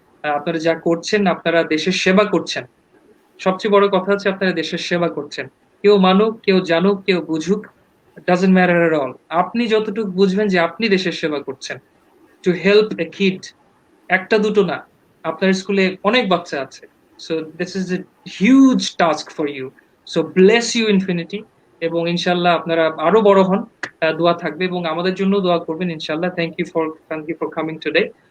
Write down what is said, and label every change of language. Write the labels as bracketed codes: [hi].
[bn] আপনারা যা করছেন, আপনারা দেশের সেবা করছেন। সবচেয়ে বড় কথা হচ্ছে আপনারা দেশের সেবা করছেন। কেউ মানুক, কেউ জানুক, কেউ বুঝুক, [en] Doesn't matter at all. [bn] আপনি যতটুকু বুঝবেন যে আপনি দেশের সেবা করছেন, [en] to help a kid, [bn] একটা দুটো না, আপনার স্কুলে অনেক বাচ্চা আছে। [en] So this is a huge task for you. So bless you infinity, [bn] এবং ইনশাল্লাহ আপনারা আরো বড় হন, দোয়া থাকবে এবং আমাদের জন্য দোয়া করবেন ইনশাল্লাহ। [en] Thank you for coming today.